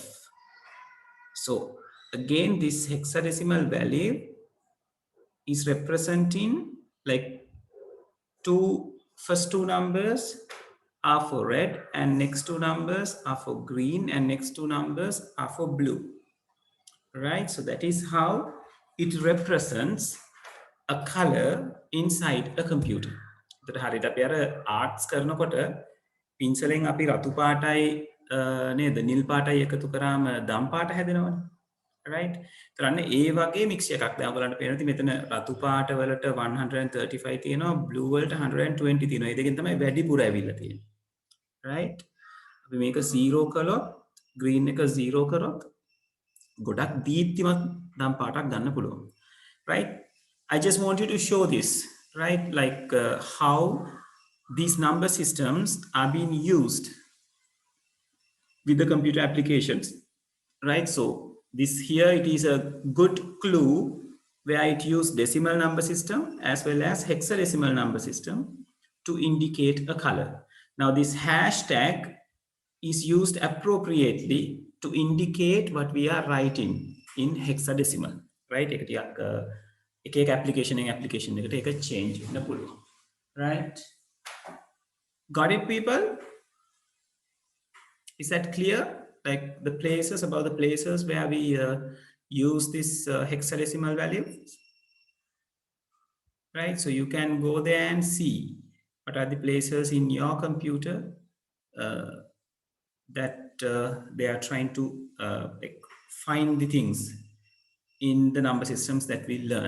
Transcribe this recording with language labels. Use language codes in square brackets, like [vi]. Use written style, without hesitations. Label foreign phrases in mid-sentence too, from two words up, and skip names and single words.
[en] So again, this hexadecimal value is representing like first two numbers are for red, and next two numbers are for green, and next two numbers are for blue, right? So that is how it represents a color inside a computer. [si] Arts karanaකොට පින්සලෙන් අපි රතු පාටයි නේද නිල් පාටයි එකතු කරාම දම් පාට හැදෙනවනේ. right? කරන්න ඒ වගේ මික්ස් එකක්. දැන් ඔයගලන්ට පේනවා මෙතන රතු පාට වලට 135 තියෙනවා, blue වලට 120 තියෙනවා. ඒ දෙකෙන් තමයි වැඩිපුර ඇවිල්ලා තියෙන්නේ. right? අපි මේක 0 කළොත් green එක 0 කරොත් ගොඩක් දීප්තිමත් දම් පාටක් ගන්න පුළුවන්. right? [en] I just want you to show this, right? Like how these number systems are being used with the computer applications, right? So this here, it is a good clue where it used decimal number system as well as hexadecimal number system to indicate a color. Now this hashtag is used appropriately to indicate what we are writing in hexadecimal, right? [si] එක application එකට එක change වෙන්න පුළුවන්. [en] Right? Got it, people? Is that clear? Like the places, about the places where we use this hexadecimal value, right? So you can go there and see what are the places in your computer that they are trying to like find the things in the number systems that we learn.